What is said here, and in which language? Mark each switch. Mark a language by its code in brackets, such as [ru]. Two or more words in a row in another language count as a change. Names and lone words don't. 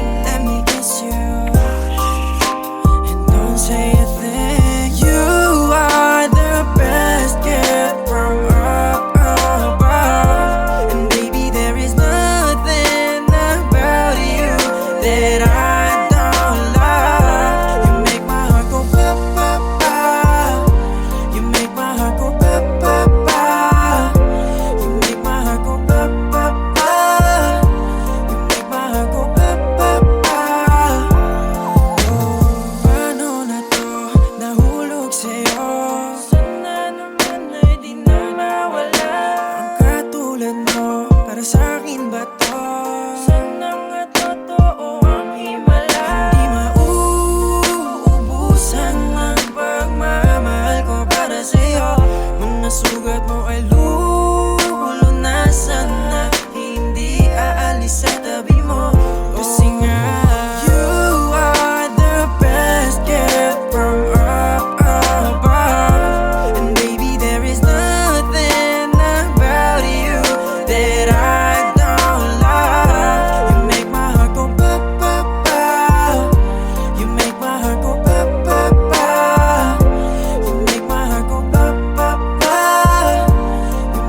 [en] Let me kiss you and don't say a thing. You are the best gift from up above. And baby, there is nothing about you that I don't love. You make my heart go ba ba ba. You make my heart go ba ba ba. You make my heart go ba ba ba. You make my heart go ba ba ba. [tl] Oh, paano na to nahulog sa'yo? Sana naman ay di na mawala. Ang katulad mo, para sa'kin ba to? Sana nga totoo ang himala. Hindi mauubusan ang pagmamahal ko para sa'yo. Mga sugat mo ay lulunasan na hindi aalis sa tabi mo. Kasi nga [en] you are the best gift from up above. And baby, there is nothing about you that I don't love. You make my heart go ba ba ba. You make my heart go ba ba ba. You make my heart go ba ba ba.